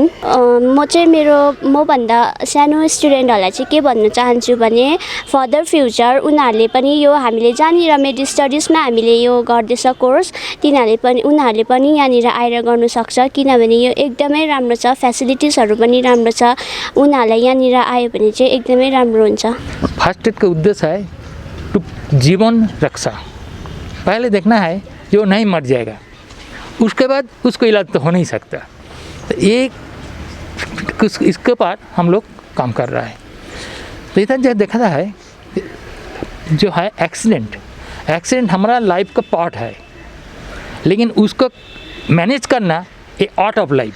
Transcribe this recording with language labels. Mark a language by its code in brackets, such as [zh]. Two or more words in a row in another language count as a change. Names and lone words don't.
[ne] म चाहिँ मभन्दा सानो स्टुडेन्टहरूलाई चाहिँ के भन्न चाहन्छु भने [en] further future [ne] उनीहरूले पनि यो हामीले जहाँनिर मेड स्टडिजमा हामीले यो गर्दैछ कोर्स उनीहरूले पनि यहाँनिर आएर गर्नु सक्छ किनभने यो एकदमै राम्रो छ। फेसिलिटिजहरू पनि राम्रो छ। उनीहरूलाई यहाँनिर आयो भने चाहिँ एकदमै राम्रो हुन्छ। [hi] फर्स्ट एड का उद्देश्य है जीवन रक्षा। पहले देखना है जो नहीं मर जाएगा, उसके बाद उसको इलाज तो हो नहीं सकता। तो इसके ऊपर हम लोग काम कर रहा है। तो इधर जो देखा है जो है एक्सीडेंट हमारा लाइफ का पार्ट है, लेकिन उसको मैनेज करना ये [en] art of life.